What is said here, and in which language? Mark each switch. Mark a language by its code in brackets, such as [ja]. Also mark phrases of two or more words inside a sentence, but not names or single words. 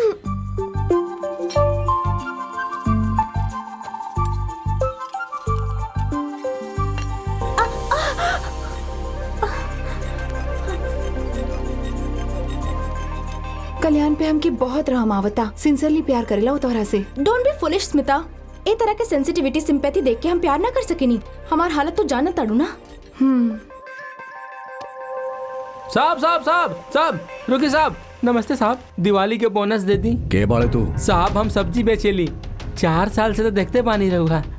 [bho] कल्याण पे हमके बहुत रहम आवता। सिंसियरली प्यार करेला वो तोहरा से। [en] Don't be foolish Smita. [bho] ए तरह के [en] sensitivity sympathy [bho] देख के हम प्यार ना कर सकेनी। हमार हालत तो जानत ताड़ू ना। साहब साहब साहब साहब, रुकी साहब। नमस्ते साहब, दिवाली के बोनस दे दी। के बाड़े तू? साहब हम सब्जी बेचेली, 4 साल से तो देखते पानी रहूगा।